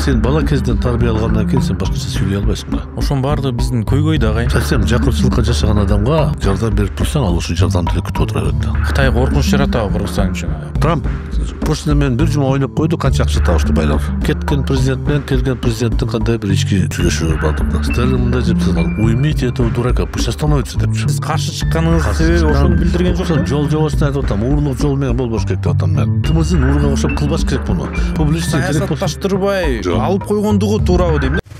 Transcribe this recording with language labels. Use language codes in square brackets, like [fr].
[ky] Сен бала кезден тарбия алгандан кийин сен башкача сүйлөй албайсың да. Ошонун баардыгы биздин көйгөйдө агайын. Сен жакырчылыкка жашаган адамга жардам берип турсаң, ал ушул жардамды эле күтүп отура берет да. Кытай коркунуч жаратабы Кыргызстан үчүн? Трамп прошлый мен бир жума ойноп койду, канча акча табышты байлар. Кеткен президент менен келген президенттин кандай бир ички сүйлөшүү бардык да. Сталин мындай деп жазган: [ru] "Уймите этого дурака, пусть остановится" [ky] депчи. Сиз каршы чыкканыңыз себеби ошону билдирген жок. Жол жобосун айтып атам, уурлук жол менен болбош керек деп атам мен. Тымыздын ууруга окшоп кылбаш керек муну. Публичный керек болсо саясатташтырбай алып койгондугу туурабы дейм.